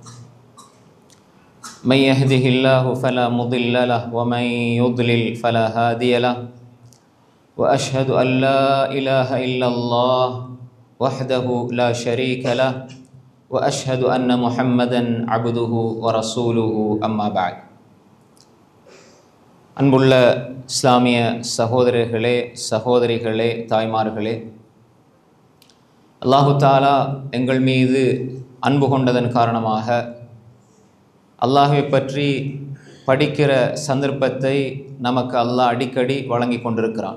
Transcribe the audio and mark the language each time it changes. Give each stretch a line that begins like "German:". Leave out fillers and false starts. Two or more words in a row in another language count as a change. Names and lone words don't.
Arabic: من يهده الله فلا مضل له ومن يضلل فلا هادي له. وأشهد أن لا إله إلا الله وحده لا شريك له وأشهد أن محمدا عبده ورسوله أما بعد.
Tamil: அன்புள்ள இஸ்லாமிய சகோதரர்களே, சகோதரிகளே, தாய்மார்களே, அல்லாஹு தாலா எங்கள் மீது அன்பு கொண்டதன் காரணமாக அல்லாஹ்வை பற்றி படிக்கிற சந்தர்ப்பத்தை நமக்கு அல்லாஹ் அடிக்கடி வழங்கி கொண்டிருக்கிறான்.